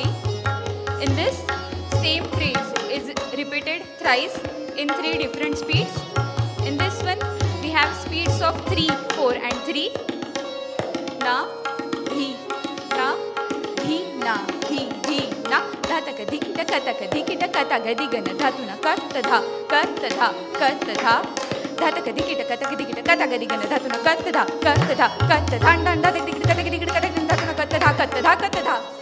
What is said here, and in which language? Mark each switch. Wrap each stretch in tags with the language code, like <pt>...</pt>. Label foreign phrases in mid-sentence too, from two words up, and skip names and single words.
<en>In this, same phrase is repeated thrice in 3 different speeds. In this one, we have speeds of 3, 4 and 3. Na, dhi, na, dhi, na, dhi, dhi, na. Dha taka dhiki taka taka dhiki taka taka digana dhatuna karta dha, karta dha, karta dha. Dha taka dhiki taka taka dhiki taka taka digana dhatuna karta dha, karta dha, karta dha. Dan dha dhiki taka taka dhiki taka dhatuna karta dha, karta dha, karta dha.</en>